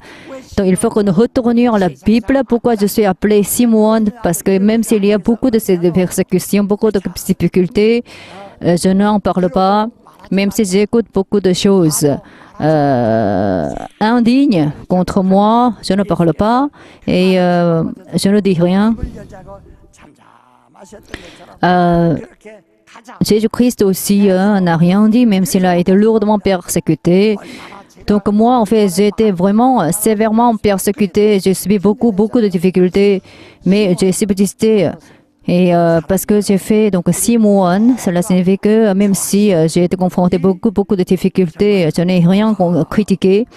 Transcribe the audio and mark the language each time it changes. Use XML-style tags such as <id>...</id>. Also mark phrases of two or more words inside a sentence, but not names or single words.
<fr>Donc il faut que nous retournions à la Bible. Pourquoi je suis appelé Simon? Parce que même s'il y a beaucoup de ces persécutions, beaucoup de difficultés, je n'en parle pas, même si j'écoute beaucoup de choses. Indignes contre moi, je ne parle pas et je ne dis rien.</fr> <ko>여자고 잠잠하셨던 것처럼 그렇게 가장</ko> <fr>Jésus-Christ aussi n'a rien dit, même s'il a été lourdement persécuté. Donc moi, en fait, j'ai été vraiment sévèrement persécuté. J'ai subi beaucoup de difficultés, mais j'ai subsisté. Et parce que j'ai fait donc 6 mois, cela signifie que même si j'ai été confronté beaucoup de difficultés, je n'ai rien critiqué.</fr>